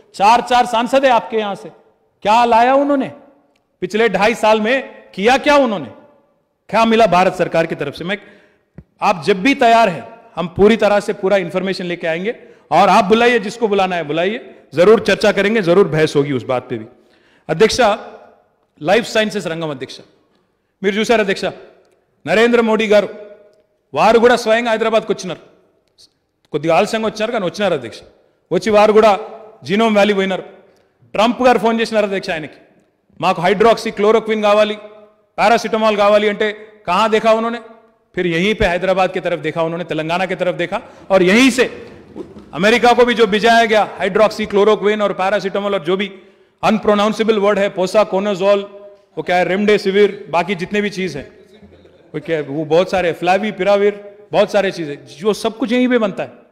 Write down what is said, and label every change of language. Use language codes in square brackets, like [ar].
[hi] 4 सांसद है आपके यहां से, क्या लाया उन्होंने पिछले 2.5 साल में? किया क्या उन्होंने? क्या मिला भारत सरकार की तरफ से? आप जब भी तैयार है, हम पूरी तरह से पूरा इंफॉर्मेशन लेके आएंगे, और आप बुलाइए, जिसको बुलाना है बुलाइए, जरूर चर्चा करेंगे, जरूर बहस होगी उस बात पे भी. [te] अध्यक्ष, లైఫ్ సైన్సెస్ రంగం అధ్యక్ష మీరు చూశారు అధ్యక్ష. నరేంద్ర మోడీ గారు వారు కూడా స్వయంగా హైదరాబాద్కి వచ్చినారు. కొద్దిగా ఆలస్యంగా వచ్చారు కానీ వచ్చినారు అధ్యక్ష. వచ్చి వారు కూడా జీనోమ్ వ్యాలీ పోయినారు. ట్రంప్ గారు ఫోన్ చేసినారు అధ్యక్ష ఆయనకి, మాకు हाइड्रोक्सी क्लोरोक्विन కావాలి, पैरासिटामोल కావాలి అంటే [hi] कहां देखा उन्होंने? फिर यहीं पे हैदराबाद की तरफ देखा उन्होंने, तेलंगाना की तरफ देखा, और यहीं से अमेरिका को भी जो भिजाया गया हाइड्रोक्सी क्लोरोक्विन और पैरासिटामोल और जो भी अनप्रोनाउंसेबल वर्ड है, पोसाकोनाजोल, वो क्या है, रेमडेसिविर, बाकी जितने भी चीज है वो क्या है, वो बहुत सारे, फ्लावी पिराविर, बहुत सारे चीजें, जो सब कुछ यहीं पे बनता है.